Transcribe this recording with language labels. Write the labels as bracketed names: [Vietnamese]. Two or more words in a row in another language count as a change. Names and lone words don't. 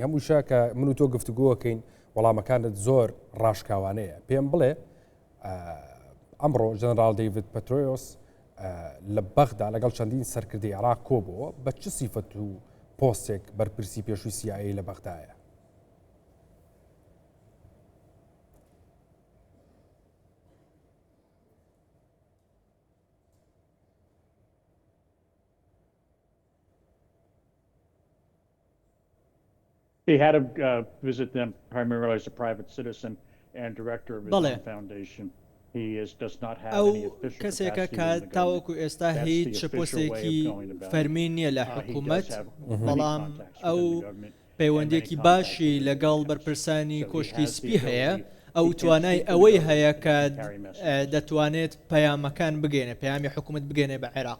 [Central Kurdish] هەمووشە کە من و تۆ گفتوگۆکەین وەڵامەکانت زۆر ڕاشکاوانەیە. پێم بڵێ ئەمڕۆ ژەنەرال دەیڤید پەترۆیۆس لە بەغدا لەگەڵ چەندین سەرکردەی عێراق کۆبووە، بە چ سیفەت و پۆستێک بەرپرسی پێشووی CIA لە بەغدایە؟ [English] He had to visit them primarily as a private citizen and director of his own foundation. He does not have any official [Central Kurdish] کەسێکە کە تاوەکو ئێستا هیچ پۆستێکی فەرمی نییە لە حکوومەت، بەڵام ئەو پەیوەندێکی باشی لەگەڵ بەرپرسانی کۆشکی سپی هەیە. ئەو توانای ئەوەی هەیە کە دەتوانێت پەیامەکان بگەێنێ، پەیامی حکوومەت بگەێنێ بە عێراق.